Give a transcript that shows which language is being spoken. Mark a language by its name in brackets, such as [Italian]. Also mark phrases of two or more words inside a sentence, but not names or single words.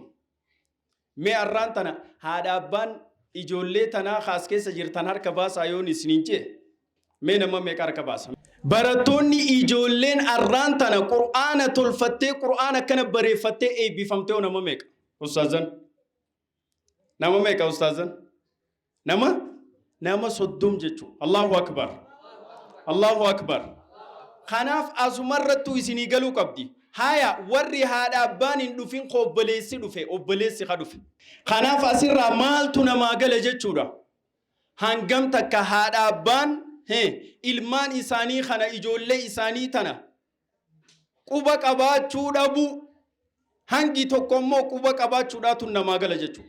[Oromo] Mee arraan tana haadha abbaan ijoollee tanaa kaas keessa jirtan harka baasaa yoon isiniin jee. Mee nama meeqa harka baasa? Barattoonni ijoolleen arraan tana Qur'aana tolfattee Qur'aana kana bareeffattee eebbifamtee nama meeqa? Ustaazan. Nama meeqa ustaazan? Nama soddom jechuudha. [Arabic] Allahu akbar. Allahu akbar. [Oromo] Kanaaf asumarrattuu isinii galuu qabdi. Haya warri haadha abbaan hin dhufin obboleessi ha dhufe. Kanaaf asirraa maaltu namaa gala jechuudha. Hangam takka haadha abbaan ilmaan isaanii kana ijoollee isaanii tana quba qabaachuu dhabu hangi tokkommoo quba qabaachuudhaatu namaa gala jechuudha.